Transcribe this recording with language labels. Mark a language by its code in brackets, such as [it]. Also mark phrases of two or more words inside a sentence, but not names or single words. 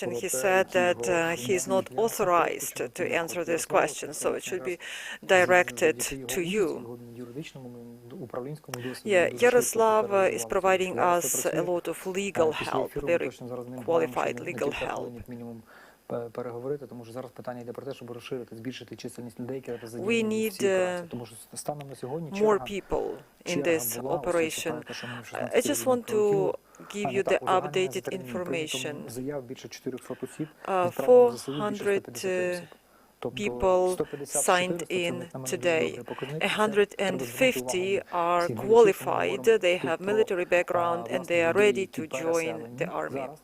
[en] He said that he is not authorized to answer this question, so it should be directed to you. Yeah, Yaroslav is providing us a lot of legal help, very qualified legal help. [uk] Переговорити, тому що зараз питання йде про те, щоб розширити, збільшити чисельність людей, які [en] We need [uk] тому що станом на сьогодні [en] more people in this operation. I just want to give you the updated information. 400 people signed in today. 150 are qualified, they have military background and they are ready to join the army.